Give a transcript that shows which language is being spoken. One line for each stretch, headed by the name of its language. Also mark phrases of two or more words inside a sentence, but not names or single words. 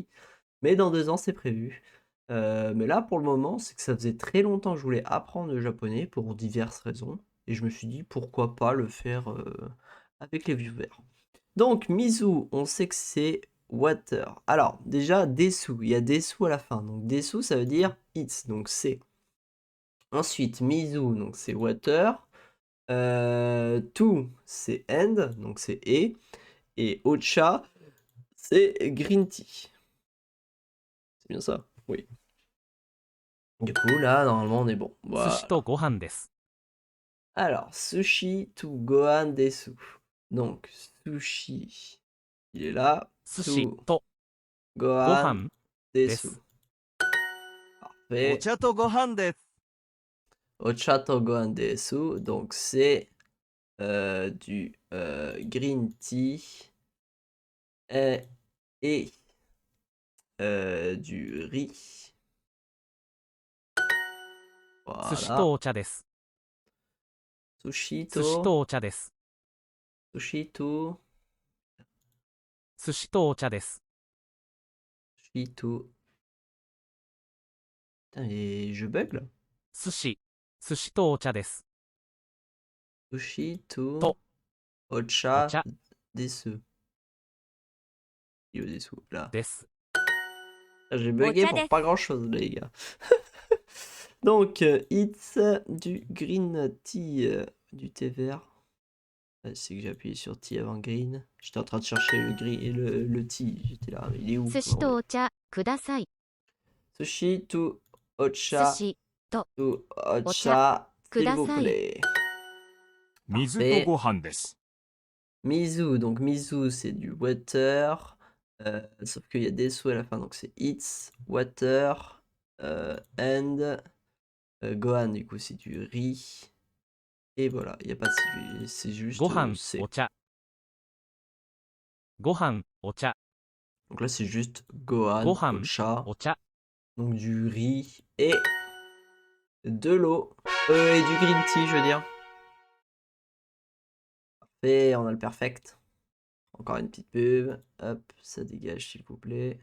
French: Mais dans 2 ans, c'est prévu. Mais là, pour le moment, c'est que ça faisait très longtemps que je voulais apprendre le japonais pour diverses raisons. Et je me suis dit, pourquoi pas le faire avec les viewers. Donc, Mizu, on sait que c'est water. Alors, déjà, Desu, il y a Desu à la fin. Donc, Desu, ça veut dire it's, donc c'est. Ensuite, Mizu, donc c'est water. To, c'est and, donc c'est et. Et Ocha, c'est
English: green tea.
French: C'est bien ça? Oui. Du coup, là, normalement, on est bon.
Japanese: 寿
French: Voilà.
Japanese: 司とご飯です Alors, 寿司とご飯です.
French: Donc, sushi, il est là.
Japanese: 寿司 To とご Gohan 飯 Desu. Desu.
French: Parfait.
Japanese: 茶とご飯です。お茶とご飯です.
French: Donc, c'est du
English: green tea
French: et du riz.
Japanese: 寿司
French: Voilà.
Japanese: とお茶です Sushi 寿司 to とお茶です寿司と寿司とお茶です寿司と.
French: Putain, et je bug là.
Japanese: 寿司とお茶です寿司とと Ocha お茶 Desu.
French: Il est au-dessous, là.
Japanese: です
French: J'ai bugué Ocha pour desu. pas grand-chose, les gars. Donc, it's du
English: green tea,
French: du thé vert. C'est que j'ai appuyé sur tea avant green. J'étais en train de chercher le green et le tea. J'étais là, mais il est où?
Japanese: 寿司とお茶ください寿司と寿 Ocha 司とお茶,
French: Ocha, s'il vous kudasai. plaît.
Japanese: 水
French: Parfait.
Japanese: とご飯です
French: Mizu, donc Mizu c'est du water, sauf qu'il y a des sous à la fin, donc c'est
English: it's, water, and
French: Gohan, du coup c'est du riz, et voilà, il n'y a pas de c'est juste
Japanese: ご飯
French: c'est.
Japanese: お茶ご飯お茶
French: Donc là c'est juste Gohan, Gohan, Ocha,
Japanese: お茶
French: donc du riz et de l'eau, et du
English: green tea
French: je veux dire. Parfait, on a le perfect. Encore une petite pub, hop, ça dégage s'il vous plaît.